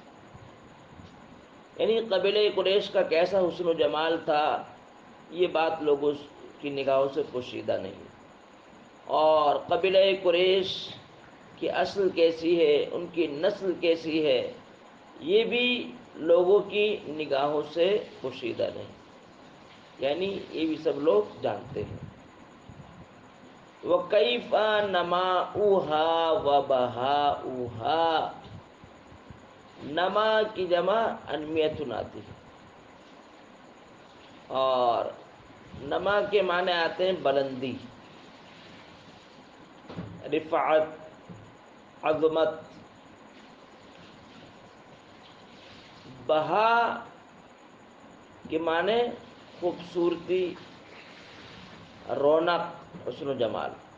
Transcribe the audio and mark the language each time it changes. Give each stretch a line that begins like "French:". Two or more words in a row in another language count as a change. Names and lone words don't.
Urdu: یعنی قبیلہ قریش کا کیسا حسن و جمال تھا، یہ بات لوگوں کی نگاہوں سے پوشیدہ نہیں، اور قبیلہ قریش کی اصل کیسی ہے، ان کی نسل کیسی ہے، یہ بھی لوگوں کی نگاہوں سے پوشیدہ نہیں، یعنی یہ بھی سب لوگ جانتے ہیں۔
Arabic: وَكَيْفَ نَمَاؤُهَا وَبَهَاؤُهَا،
Urdu: نما کی جمع انمیت آتی ہے، اور نما کے معنی آتے ہیں بلندی، رفعت، عظمت۔ بہا کے معنی خوبصورتی، رونق، حسن و جمال۔